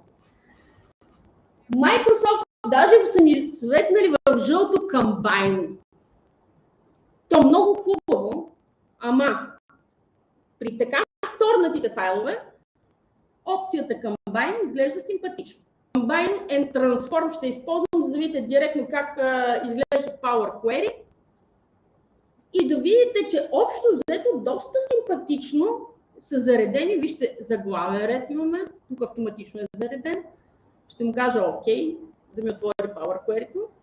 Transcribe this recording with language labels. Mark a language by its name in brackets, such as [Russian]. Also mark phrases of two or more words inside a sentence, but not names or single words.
[Bulgarian] Microsoft даже са ни светнали в жълто Combine. То много хубаво, ама при така вторнатите файлове, опцията Combine изглежда симпатично. Combine and Transform ще използвам, за да видите директно как изглежда в Power Query и да видите, че общо взето доста симпатично са заредени. Вижте, заглавен ред имаме, тук автоматично е зареден. Ще му кажа OK, да ми отвори Power Query-то.